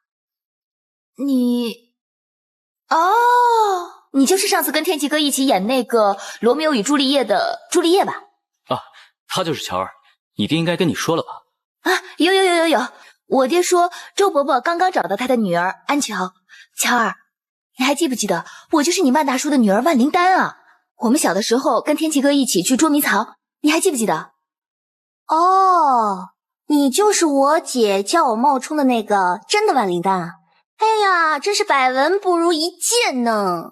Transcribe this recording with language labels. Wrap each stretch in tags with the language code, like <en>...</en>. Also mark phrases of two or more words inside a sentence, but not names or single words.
<zh>你就是上次跟天啟哥一起演那個《羅密歐與朱麗葉》的朱麗葉吧？啊，他就是喬兒，你爹應該跟你說了吧？啊，有，我爹說周伯伯剛剛找到他的女兒安喬。喬兒，你還記不記得我就是你萬大叔的女兒萬靈丹啊？我们小的时候跟天琪哥一起去捉迷藏，你还记不记得？哦，你就是我姐叫我冒充的那个真的万灵丹啊！哎呀，真是百闻不如一见呢。</zh>